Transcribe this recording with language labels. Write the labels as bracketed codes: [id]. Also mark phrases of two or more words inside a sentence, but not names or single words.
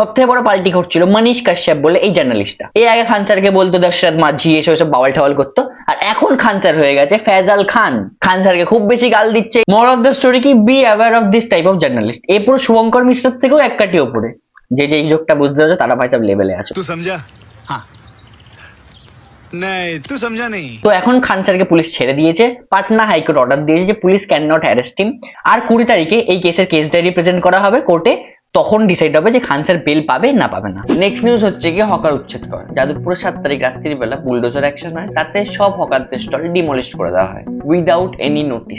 [bn] সব থেকে বড় পাল্টি ঘটছিল মনীষ কাশ্যপ বলে এই জার্নালিস্টটা। এর আগে খান স্যারকে বলতো দশরথ মাঝি, এসব বাওয়াল ঠাওয়াল করতো, আর এখন খান স্যার হয়ে গেছে ফেজাল খান। খান স্যারকে খুব বেশি গাল দিচ্ছে। [en] more of the story [bn] কি, [en] be aware of this type of journalist. [bn] এ পুরো শুভঙ্কর মিশ্রের থেকেও এক কাটি ওপরে। যে এই লোকটা বুঝতে পারছো তারা ভাই সব লেভেলে আছে। [hi] तू समझा? हाँ नहीं तू समझा नहीं। [bn] তো এখন খান স্যারকে পুলিশ ছেড়ে দিয়েছে। পাটনা হাইকোর্ট অর্ডার দিয়েছে যে পুলিশ [en] can not arrest him. [bn] আর 20 তারিখে এই কেসের [en] case diary present [bn] করা হবে কোর্টে, তখন ডিসাইড হবে যে খান স্যার বেল পাবে না পাবে না। [en] next news [bn] হচ্ছে কি, হকার উচ্ছেদ করে যাদবপুরে 7 তারিখ রাত্রির বেলা [en] bulldozer action [bn] হয়, তাতে সব হকারদের [en] stall demolish [bn] করে দেওয়া হয় [en] without any notice.